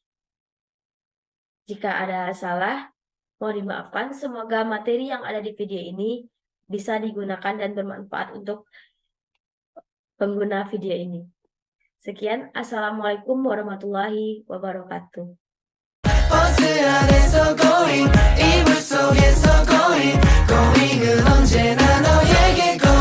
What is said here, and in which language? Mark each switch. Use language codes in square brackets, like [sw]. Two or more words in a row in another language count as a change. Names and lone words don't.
[id] Jika ada salah, mohon dimaafkan. Semoga materi yang ada di video ini bisa digunakan dan bermanfaat untuk pengguna video ini. Sekian, [ar] السلام عليكم ورحمة الله وبركاته. [ko] 버스 안에서 going 이불 속에서 going going은 언제나 너에게